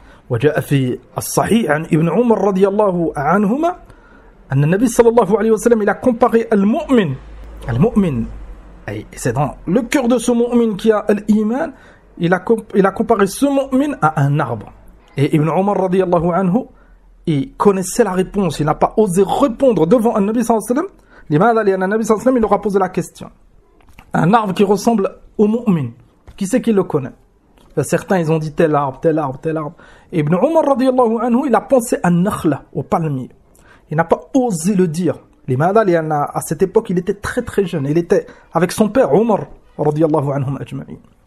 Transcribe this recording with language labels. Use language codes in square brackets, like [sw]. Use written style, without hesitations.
[ar] وجاء في الصحيح عن ابن عمر رضي الله عنهما أن النبي صلى الله عليه وسلم [fr] il a comparé المؤمن أي c'est dans le cœur de ce مؤمن qui a l'iman, il a comparé ce مؤمن à un arbre. Et ابن عمر رضي الله عنه il connaissait la réponse, il n'a pas osé répondre devant [ar] النبي صلى الله عليه وسلم. لماذا؟ لأن النبي صلى الله عليه وسلم [fr] il aura posé la question. Un arbre qui ressemble au مؤمن, qui c'est qui le connaît? Certains, ils ont dit tel arbre, tel arbre, tel arbre. Ibn Umar, radiyallahu anhu, il a pensé à Nakhla, au palmier. Il n'a pas osé le dire. [ar] لماذا؟ لأن [fr] à cette époque il était très très jeune, il était avec son père Omar [ar] رضي الله عنهم أجمعين.